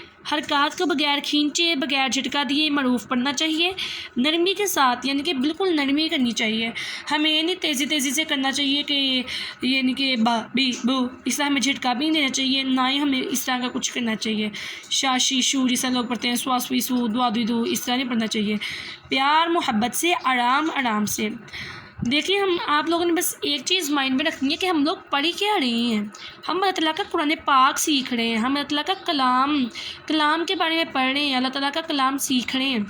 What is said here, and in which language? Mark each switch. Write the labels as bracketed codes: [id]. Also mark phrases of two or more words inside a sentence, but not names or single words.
[ur] حرکات کو بغیر کھینچے، بغیر جھٹکا دیے معروف پڑھنا چاہیے، نرمی کے ساتھ، یعنی کہ بالکل نرمی کرنی چاہیے۔ ہمیں یہ نہیں تیزی سے کرنا چاہیے کہ یعنی کہ با بی بو، اس طرح ہمیں جھٹکا بھی نہیں دینا چاہیے، نہ ہی ہمیں اس طرح کا کچھ کرنا چاہیے۔ شاشی شو جیسا لوگ پڑھتے ہیں، سوا سوی سو، دعا دوی دو، اس طرح نہیں پڑھنا چاہیے۔ پیار محبت سے، آرام سے۔ دیکھیے، ہم آپ لوگوں نے بس ایک چیز مائنڈ میں رکھنی ہے کہ ہم لوگ پڑھی کیا رہے ہیں۔ ہم اللہ تعالیٰ کا قرآن پاک سیکھ رہے ہیں، ہم اللہ تعالیٰ کا کلام کے بارے میں پڑھ رہے ہیں، اللہ تعالیٰ کا کلام سیکھ رہے ہیں۔